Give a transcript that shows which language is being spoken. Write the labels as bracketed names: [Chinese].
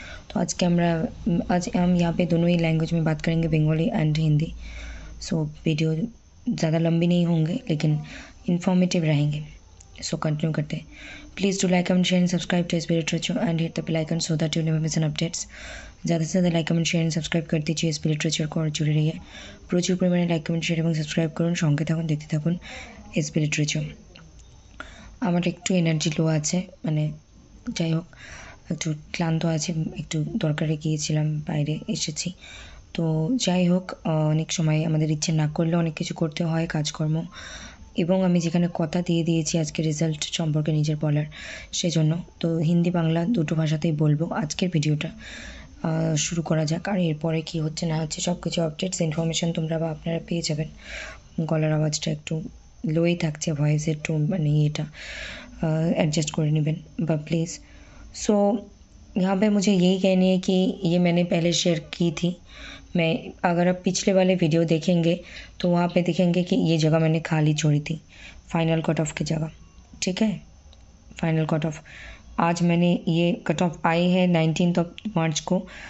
[Hindi] तो आज हम यहाँ पे दोनों ही लैंग्वेज में बात करेंगे, Bengali and Hindi. So video ज़्यादा लंबी नहीं होंगे लेकिन इन्फॉर्मेटिव रहेंगे। सो कंटिन्यू करते हैं। [English] Please do like comment share and subscribe to spirit literature and hit the bell icon so that you never miss an updates. [Hindi] ज़्यादा से ज़्यादा [English] like comment share and subscribe [Hindi] कर दीजिए स्पिरिट लिटरेचर को और जुड़े रहिए। [Bangla] প্রচুর পরিমাণে লাইক কমেন্ট শেয়ার এবং সাবস্ক্রাইব করুন, সঙ্গে থাকুন, দেখতে থাকুন এসবি লিটারেচার। আমার একটু এনার্জি লো আছে, মানে যাই হোক একটু ক্লান্ত আছে, একটু দরকারে গিয়েছিলাম, বাইরে এসেছি। তো যাই হোক, অনেক সময় আমাদের ইচ্ছে না করলেও অনেক কিছু করতে হয়, কাজকর্ম। এবং আমি যেখানে কথা দিয়ে দিয়েছি আজকে রেজাল্ট সম্পর্কে নিজের বলার, সেজন্য তো হিন্দি বাংলা দুটো ভাষাতেই বলবো আজকের ভিডিওটা। শুরু করা যাক। আর এরপরে কী হচ্ছে না হচ্ছে সব কিছু আপডেটস ইনফরমেশান তোমরা বা আপনারা পেয়ে যাবেন। গলার আওয়াজটা একটু লোই থাকছে, ভয়েসের একটু মানে এটা एडजस्ट कर नेবেন বা प्लीज़। [Hindi] सो यहाँ पे मुझे यही कहनी है कि ये मैंने पहले शेयर की थी। मैं अगर आप पिछले वाले वीडियो देखेंगे तो वहाँ पे देखेंगे कि ये जगह मैंने खाली छोड़ी थी, फाइनल कट ऑफ की जगह। ठीक है, फाइनल कट ऑफ आज मैंने ये कट ऑफ आई है 19 मार्च को।